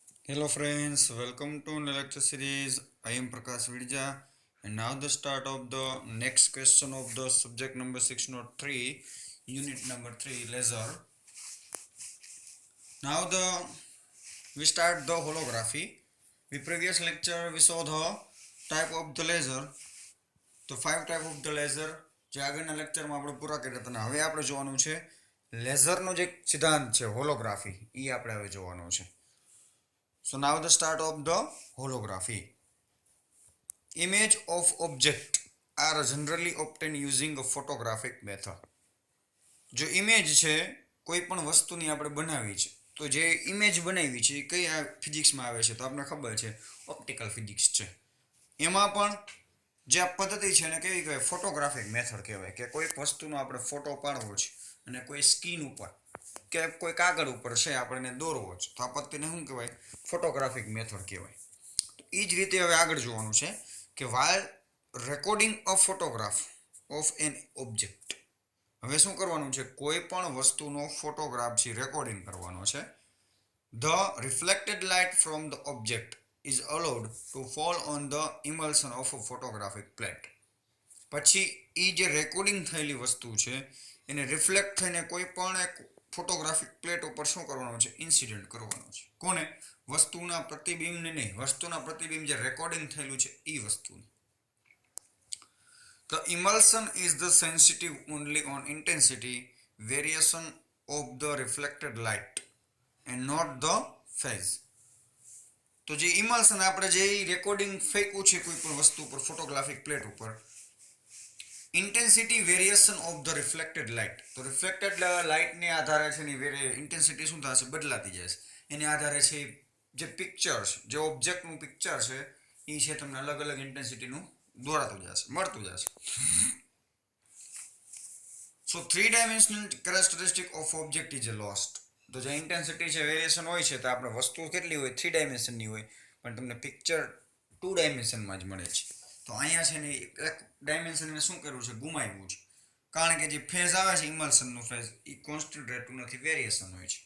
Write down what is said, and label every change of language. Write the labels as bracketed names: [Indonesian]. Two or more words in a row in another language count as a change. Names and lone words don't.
[English] Hello friends, welcome to the lecture series. I am Prakash Vidja and now the start of the next question of the subject number 603, unit number 3, laser. Now we start the holography. We previous lecture we saw the type of the laser. [Gujarati] તો 5 [English] type of the laser [Gujarati] જે આગળના લેક્ચરમાં આપણે પૂરા કર્યા હતા. હવે આપણે જોવાનું છે લેઝરનો જે સિદ્ધાંત છે હોલોગ્રાફી એ આપણે હવે જોવાનું છે. [English] So now the start of the holography. Image of object are generally obtained using a photographic method. [Gujarati] જો ઇમેજ છે કોઈ પણ વસ્તુની આપણે બનાવી છે તો જે ઇમેજ બનાવી છે એ કઈ ફિઝિક્સમાં આવે છે તો આપણે ખબર છે [English] optical physics [Gujarati] છે. એમાં પણ જે આ પદ્ધતિ છે એને કેવી કહેવાય [English] photographic method [Gujarati] કહેવાય કે કોઈક વસ્તુનો આપણે ફોટો પાડવો છે અને કોઈ સ્કીન ઉપર કે કોઈ કાગળ ઉપર છે આપણને દોરવો છે તો આ પદ્ધતિને શું કહેવાય [English] photographic method [Gujarati] કહેવાય. એ જ રીતે હવે આગળ જોવાનું છે કે [English] while recording a photograph of an object. [Gujarati] હવે શું કરવાનું છે કોઈ પણ વસ્તુનો ફોટોગ્રાફ છે રેકોર્ડિંગ કરવાનો છે. [English] The reflected light from the object is allowed to fall on the emulsion of a photographic plate. [Gujarati] પછી એ જે રેકોર્ડિંગ થયેલી વસ્તુ છે એને રિફ્લેક્ટ થઈને કોઈ પણ એક [English] photographic plate [Gujarati] ઉપર શું કરવાનું છે ઇન્સિડન્ટ કરવાનું છે. કોને? વસ્તુના પ્રતિબિંબને નહીં, વસ્તુના પ્રતિબિંબ જે રેકોર્ડિંગ થયેલું છે એ વસ્તુને. [English] The emulsion is the sensitive only on intensity variation of the reflected light and not the phase. [Gujarati] તો જે ઇમલ્શન આપણે જે રેકોર્ડિંગ ફેંકવું છે કોઈ પણ વસ્તુ ઉપર [English] photographic plate [Gujarati] ઉપર [English] intensity variation of the reflected light. [Gujarati] તો રિફ્લેક્ટેડ લાઇટને આધારે છે એની ઇન્ટેન્સિટી શું થશે બદલાતી જશે. એને આધારે છે જે પિક્ચર છે જે ઓબ્જેક્ટનું પિક્ચર છે એ છે તમને અલગ અલગ ઇન્ટેન્સિટીનું દોરાતું જશે મળતું જશે. [English] સો 3-dimensional characteristic of object is lost. [Gujarati] તો જે ઇન્ટેન્સિટી છે વેરિએશન હોય છે તો આપણે વસ્તુ કેટલી હોય 3 ડાયમેન્શનની હોય પણ તમને પિક્ચર 2 ડાયમેન્શનમાં જ મળે છે. તો અહીંયા છે ને એક ડાયમેન્શનને શું કરવું છે ગુમાવ્યું છે કારણ કે જે ફેઝ આવે છે ઇમલ્શનનું ફેઝ એ કોન્સ્ટન્ટ રહેતું નથી વેરિએશન હોય છે.